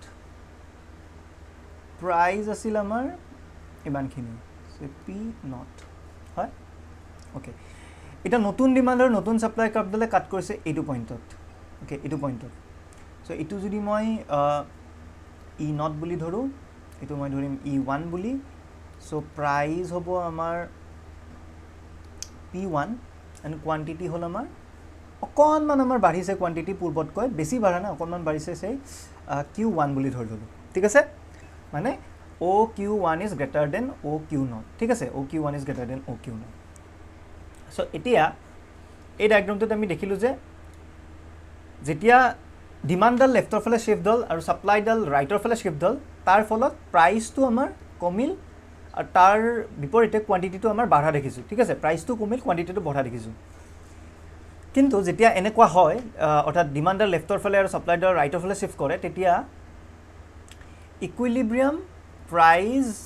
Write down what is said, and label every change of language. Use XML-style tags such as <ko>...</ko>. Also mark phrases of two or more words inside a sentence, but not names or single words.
<as>প্ৰাইস আছিল আমাৰ ইমানখিনি সো P0 হয় ওকে এটা নতুন ডিমান্ড আৰু নতুন সাপ্লাই কাৰ্ভডালে কাট কৰিছে এইটো পইণ্টত ওকে এইটো পইণ্টত সো এইটো যদি মই E0 বুলি ধৰো এটো মই ধৰিম E1 বুলি সো প্ৰাইস হ'ব আমাৰ P1</as> <en>and quantity</en> <as>হল আমাৰ অকনমান আমাৰ বাঢ়িছে কোৱান্টিটি পূৰ্বতকৈ বেছি বাঢ়া না অকনমান বাঢ়িছে সেই Q1 বুলি ধৰি ললো ঠিক আছে মানে</as> <en>OQ1 is greater than OQ0</en> <as>ঠিক আছে</as> <en>OQ1 is greater than OQ0</en> <as>সো এতিয়া এই ডায়াগ্ৰামটোত আমি দেখিলো যে যেতিয়া ডিমান্ড ডাল লেফটৰ ফালে শিফট হল আৰু সাপ্লাই ডাল ৰাইটৰ ফালে শিফট হল তাৰ ফলত প্ৰাইসটো আমাৰ কমিল আৰু তাৰ বিপৰীতে কোৱান্টিটিটো আমাৰ বঢ়া দেখিছো ঠিক আছে প্ৰাইসটো কমিল কোৱান্টিটিটো বঢ়া দেখিছো কিন্তু যেতিয়া এনেকুৱা হয় অৰ্থাৎ ডিমান্ড ডাল লেফটৰ ফালে আৰু সাপ্লাই ডাল ৰাইটৰ ফালে শিফট কৰে তেতিয়া</as> <en>equilibrium price</en>